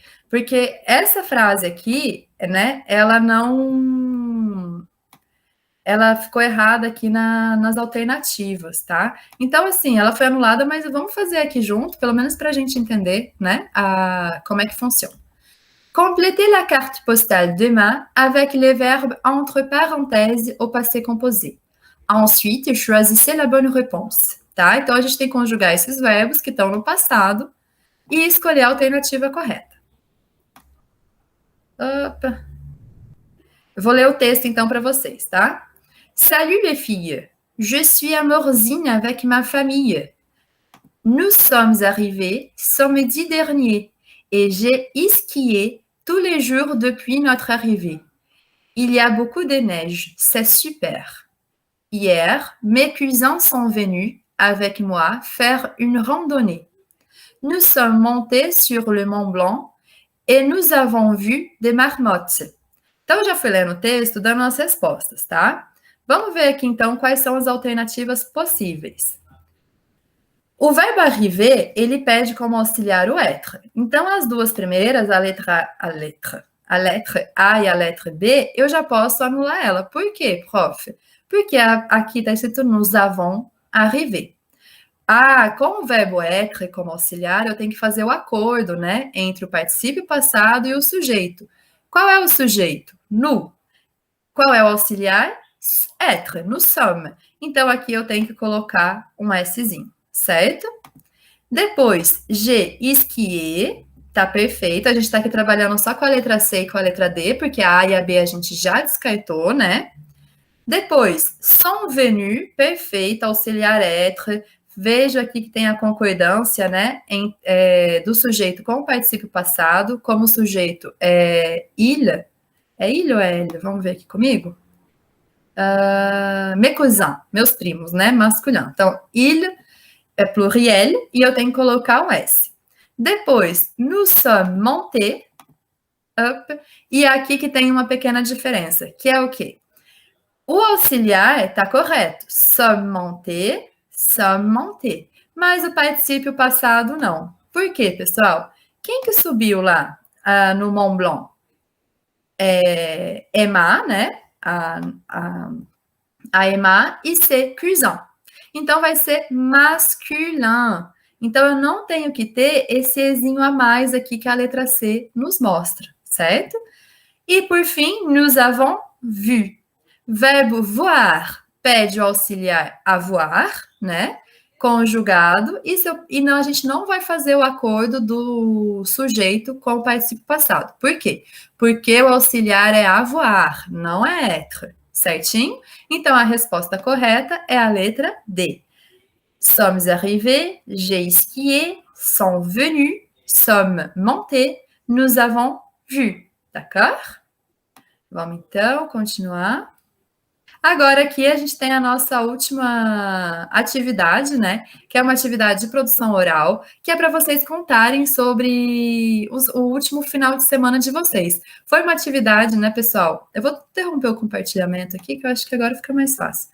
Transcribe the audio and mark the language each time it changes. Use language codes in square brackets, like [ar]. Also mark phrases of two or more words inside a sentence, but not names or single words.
[pt] Porque essa frase aqui, né, ela ficou errada aqui nas alternativas, tá? Então, assim, ela foi anulada, mas vamos fazer aqui junto, pelo menos para a gente entender, né, como é que funciona. [fr] Complétez la carte postale demain avec les verbes entre parenthèses au passé composé. Ensuite, choisissez la bonne réponse. [pt] Tá? Então, a gente tem que conjugar esses verbos que estão no passado e escolher a alternativa correta. Opa. Eu vou ler o texto, então, para vocês, tá? [fr] Salut les filles, je suis à Morzine avec ma famille. Nous sommes arrivés samedi dernier et j'ai skié tous les jours depuis notre arrivée. Il y a beaucoup de neige, c'est super. Hier, mes cousins sont venus avec moi faire une randonnée. Nous sommes montés sur le Mont Blanc Et nous avons vu des marmottes. [pt] Então, eu já fui lendo o texto, dando as respostas, tá? Vamos ver aqui, então, quais são as alternativas possíveis. O verbo arriver, ele pede como auxiliar o être. Então, as duas primeiras, a letra A e a letra B, eu já posso anular ela. Por quê, prof? Porque aqui está escrito [fr] nous avons arrivé. [pt] Com o verbo être como auxiliar, eu tenho que fazer o acordo, né? Entre o particípio passado e o sujeito. Qual é o sujeito? Nous. Qual é o auxiliar? Être, nous sommes. Então, aqui eu tenho que colocar um Szinho, certo? Depois, [fr] j'ai esquié, [pt] tá perfeito. A gente tá aqui trabalhando só com a letra C e com a letra D, porque a A e a B a gente já descartou, né? Depois, [fr] sont venus, [pt] perfeito, auxiliar être. Vejo aqui que tem a concordância, né, do sujeito com o particípio passado, como o sujeito é il. É il ou é ele? Vamos ver aqui comigo. [fr] Mes cousins, [pt] meus primos, né, masculino. Então, il é pluriel e eu tenho que colocar um S. Depois, [fr] nous sommes montés, up, [pt] e aqui que tem uma pequena diferença, que é o quê? O auxiliar está correto, [fr] sommes montés, [pt] mas o particípio passado não. Por quê, pessoal? Quem que subiu lá no Mont Blanc? Emma, né? A Emma e [fr] c'est cousin. [pt] Então, vai ser masculin. Então, eu não tenho que ter esse ezinho a mais aqui que a letra C nos mostra, certo? E, por fim, [fr] nous avons vu. [pt] Verbo voir pede o auxiliar avoir, né? Conjugado. E não, a gente não vai fazer o acordo do sujeito com o particípio passado. Por quê? Porque o auxiliar é avoir, não é être. Certinho? Então, a resposta correta é a letra D. [fr] Sommes arrivés, j'ai esquié, sont venus, sommes montés, nous avons vu. D'accord? [pt] Vamos, então, continuar. Agora, aqui, a gente tem a nossa última atividade, né? Que é uma atividade de produção oral, que é para vocês contarem sobre o último final de semana de vocês. Foi uma atividade, né, pessoal? Eu vou interromper o compartilhamento aqui, que eu acho que agora fica mais fácil.